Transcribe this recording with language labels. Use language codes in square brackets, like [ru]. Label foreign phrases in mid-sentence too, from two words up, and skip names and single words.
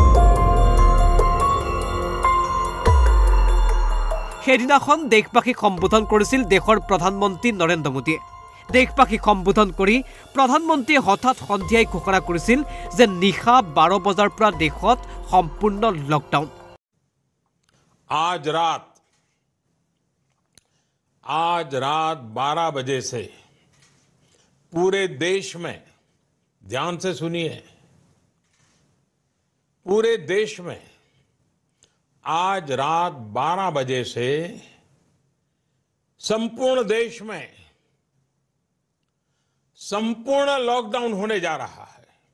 [as] সেইদিনাখন দেশবাসীক সম্বোধন কৰিছিল দেশৰ প্ৰধানমন্ত্ৰী নৰেন্দ্ৰ মোদীয়ে দেশবাসীক সম্বোধন কৰি প্ৰধানমন্ত্ৰীয়ে হঠাৎ সন্ধিয়াই ঘোষণা কৰিছিল যে নিশা 12 বজাৰ পৰা দেশত সম্পূৰ্ণ লকডাউন [hi] आज रात 12 बजे से पूरे देश में ध्यान से सुनिए पूरे देश में आज रात 12 बजे से संपूर्ण देश में संपूर्ण लॉकडाउन होने जा रहा है